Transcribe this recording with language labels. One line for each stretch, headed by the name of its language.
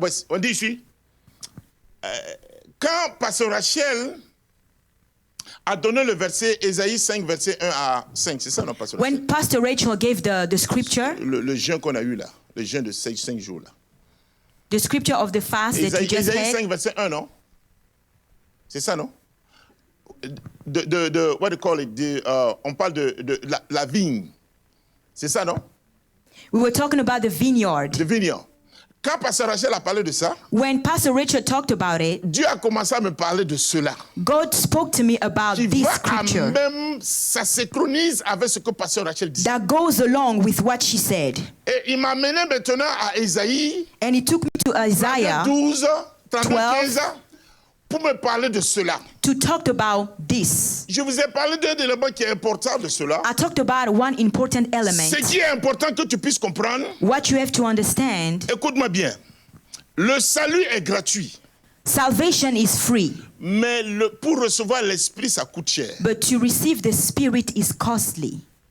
French: On dit ici, quand Pasteur Rachel a donné le verset Ésaïe 5, verset 1 à 5, c'est ça, non, Pasteur Rachel?
English: When Pastor Rachel gave the scripture,
French: Le jeûne qu'on a eu là, le jeûne de 5 jours là.
English: the scripture of the fast that you
French: Ésaïe,
English: just
French: Ésaïe
English: had,
French: 5, verset 1, non? C'est ça, non?
English: What do you call it?
French: On parle de la vigne. C'est ça, non?
English: we were talking about the vineyard.
French: De vineyard. Quand Pasteur Rachel a parlé de ça,
English: When Pastor Rachel talked about it,
French: Dieu a commencé à me parler de cela.
English: God spoke to me about
French: Qui
English: this
French: va à
English: scripture
French: même, ça synchronise avec ce que Pasteur Rachel dit.
English: that goes along with what she said.
French: Et il m'a mené maintenant à Ésaïe
English: And he took me to Isaiah
French: 12,
English: 12,
French: 15 pour me parler de cela.
English: to talk about this.
French: Je vous ai parlé d'un élément qui est important de cela.
English: I talked about one important element.
French: Ce qui est important que tu puisses comprendre,
English: What you have to understand,
French: écoute-moi bien. Le salut est gratuit,
English: salvation is free,
French: mais pour recevoir l'esprit, ça coûte cher.
English: but to receive the Spirit is costly.